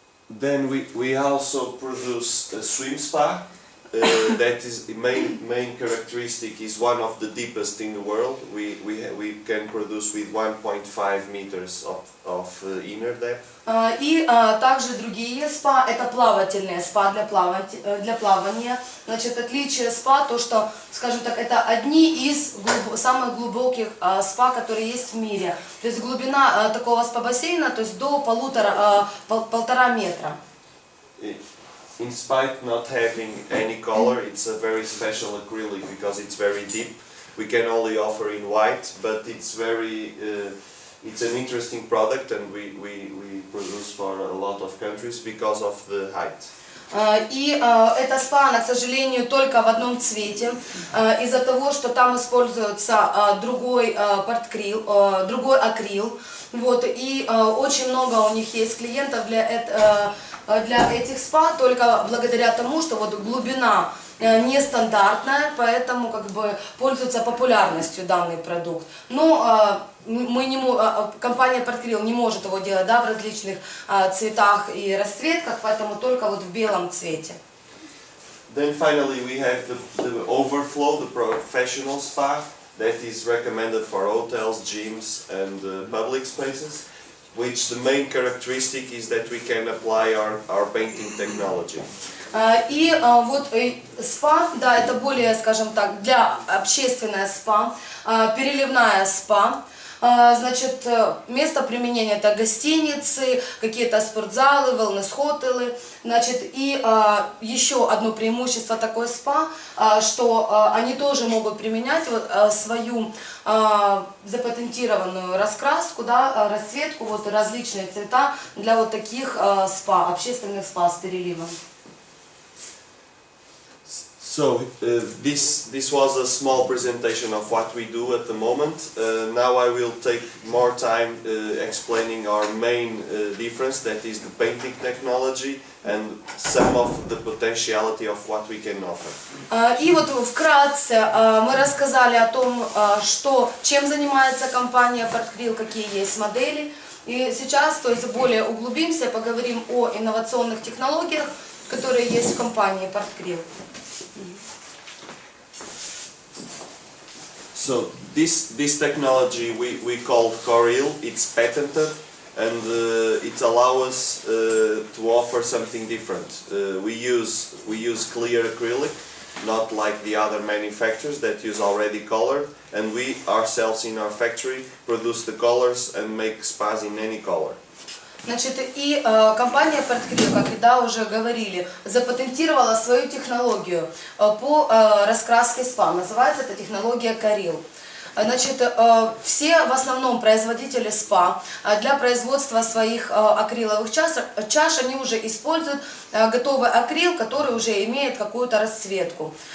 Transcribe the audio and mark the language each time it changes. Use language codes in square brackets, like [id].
[en] Then we also produce a swim spa. That is the main characteristic is one of the deepest in the world. We can produce with 1.5 meters of inner depth. [ru] И также другие спа, это плавательные спа для плавания. Значит, отличие спа, то что, скажем так, это одни из самых глубоких спа, которые есть в мире. То есть глубина такого спа-бассейна, то есть до полтора метра. [en] In spite not having any color, it's a very special acrylic because it's very deep. We can only offer in white, but it's it's an interesting product, and we produce for a lot of countries because of the height. [ru] И эта спа, она, к сожалению, только в одном цвете, из-за того, что там используется другой Portcril, другой акрил. Вот, и очень много у них есть клиентов для этих спа, только благодаря тому, что вот глубина нестандартная, поэтому как бы пользуется популярностью данный продукт. Но компания Portcril не может его делать, да, в различных цветах и расцветках, поэтому только вот в белом цвете. [en] Then finally we have the overflow, the professional spa that is recommended for hotels, gyms and public spaces, which the main characteristic is that we can apply our painting technology. [ru] И вот спа, да, это более, скажем так, для общественная спа, переливная спа. Значит, место применения это гостиницы, какие-то спортзалы, wellness-хотелы. Значит, и еще одно преимущество такой спа, что они тоже могут применять вот, свою запатентированную раскраску, да, расцветку, вот различные цвета для вот таких спа, общественных спа с переливом. [en] So this was a small presentation of what we do at the moment. Now I will take more time explaining our main difference, that is the painting technology and some of the potentiality of what we can offer. [ru] И вот вкратце мы рассказали о том, чем занимается компания Portcril, какие есть модели. И сейчас, то есть более углубимся, поговорим о инновационных технологиях, которые есть в компании Portcril. [en] So this technology we call Portcril. It's patented, and it allows us to offer something different. We use clear acrylic, not like the other manufacturers that use already colored, and we ourselves in our factory produce the colors and make spas in any color. [ru] Значит, и компания Portcril, как и да, уже говорили, запатентировала свою технологию по раскраске спа. Называется эта технология Portcril. Значит, все в основном производители спа для производства своих акриловых чаш они уже используют готовый акрил, который уже имеет какую-то расцветку.